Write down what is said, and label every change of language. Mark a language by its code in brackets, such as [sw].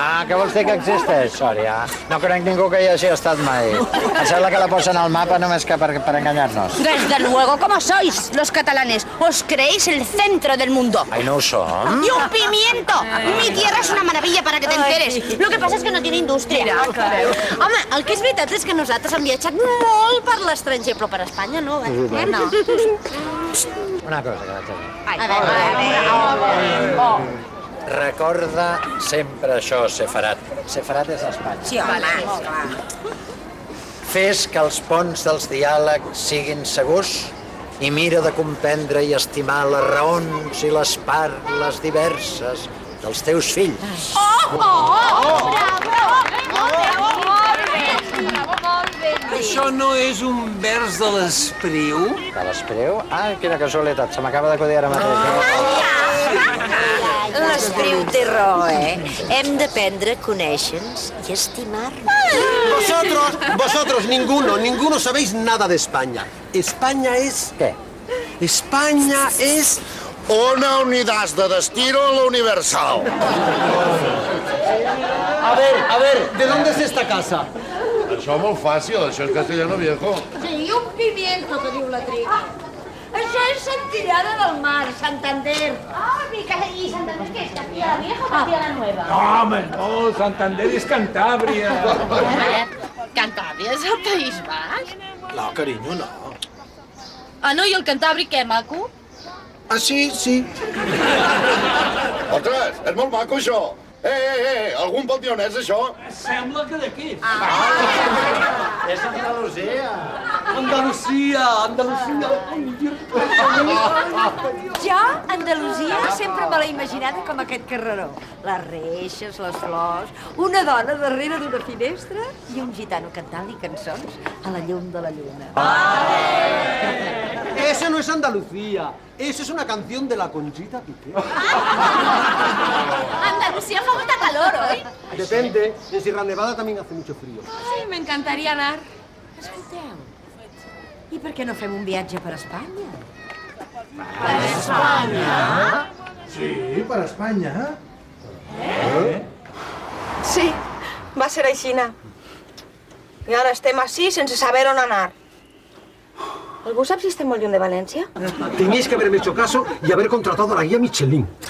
[ca] Què vols dir que existeix, Sòria? No conec ningú que hi hagi estat mai. Em sembla que la posen al mapa només que per enganyar-nos. [es] Desde luego, como sois los catalanes, os creéis el centro del mundo. [ca] Ai, no ho som. [es] ¡Y un pimiento! Mi tierra es una maravilla para que te enteres. Lo que pasa es que no tiene industria. [ca] Home, el que és veritat és que nosaltres hem viatjat molt per l'estranger, però per Espanya no, eh? No. Una cosa que vaig a dir. A veure. Recorda sempre això, Sefarat. Sefarat és Espanya. Sí, home, clar. Fes que els ponts dels diàlegs siguin segurs i mira de comprendre i estimar les raons i les parles diverses dels teus fills. Això no és un vers de l'Espriu? De l'Espriu? Ah, quina casualitat, se m'acaba d'acudir ara mateix. L'Espriu té raó, Hem d'aprendre a conèixer-nos i estimar-nos. [es] Vosotros, ninguno sabéis nada de España. España es... ¿Qué? España es... Una unidad de destino a la Universal. A ver, ¿de dónde es esta casa? [ca] Això molt fàcil, això és [es] castellano viejo. [ca] Sí, [es] un pimiento, [ca] que diu la Triga. Això és Santillana del Mar, Santander. [es] ¿Y Santander qué es? ¿Castilla la Vieja o Castilla la Nueva? [ca] No, home, no, Santander és Cantàbria. Cantàbria és el País Basc? No, carinyo, no. Ah, no, i el cantàbric què, maco? Ah, sí. Ostres, és molt maco, això. Algun pot dir on és, això? Sembla que d'aquí. És Andalusia. Andalusia. Jo, Andalusia, sempre me l'he imaginada com aquest carreró. Les reixes, les flors, una dona darrere d'una finestra i un gitano cantant-li cançons a la llum de la lluna. [es] Eso no es Andalucía. Eso es una canción de la Conchita Piqué. [ca] Andalucía fa molta calor, oi? [es] Depende. En Sierra Nevada también hace mucho frío. [ca] Ai, m'encantaria anar. Escolteu, i per què no fem un viatge per Espanya? Sí, per Espanya. Sí, va ser aixina. I ara estem així sense saber on anar. Algú sap si estem molt lluny de València? [es] Teníais que haberme hecho caso y haber contratado a la guía Michelin.